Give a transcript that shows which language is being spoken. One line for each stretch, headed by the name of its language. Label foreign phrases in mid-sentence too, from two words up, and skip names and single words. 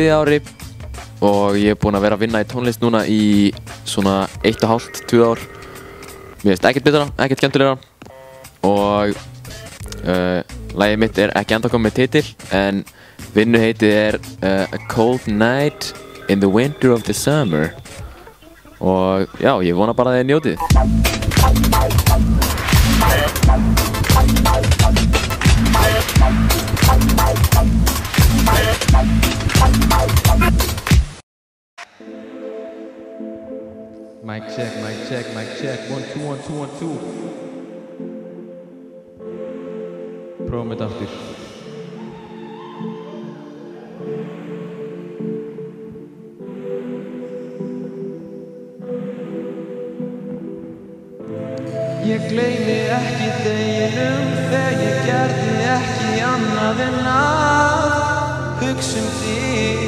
Icelandic: ári og ég er búinn að vera að vinna í tónlist núna í svona 1,5–2 ár. Mér finnst ekkert betra, ekkert skemmtilegra og lagið mitt er ekki ennþá komið með titil en vinnuheitið er A Cold Night in the Winter of the Summer og já, ég vona bara að þið njótið.
English: Mic check, mic check, mic check. 1, 2, 1, 2, 1, 2.
Icelandic: Prófum þetta aftur. Ég gleymi ekki deginum þegar ég gerði ekki annað en að hugsa þig.